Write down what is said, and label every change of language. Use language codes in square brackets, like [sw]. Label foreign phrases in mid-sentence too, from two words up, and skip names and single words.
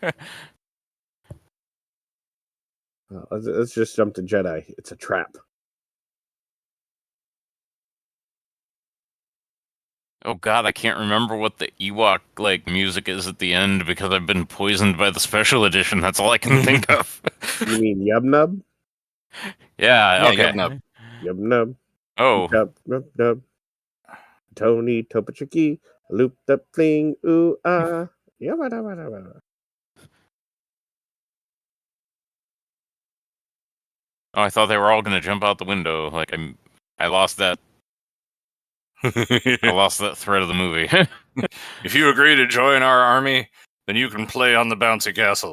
[en] Let's just jump to Jedi. It's a trap. Oh god, I can't remember what the Ewok music is at the end because I've been poisoned by the special edition. That's all I can think of. You mean Yub Nub? Yeah, Yeah, okay. Yub Nub. Yub Nub. Oh, Yub Nub Nub. Tony Topachiki. Loop the fling. Ooh ah. Yabba dabba dabba. I thought they were all gonna jump out the window. I lost that. I lost that thread of the movie. If you agree to join our army, then you can play on the bouncy castle.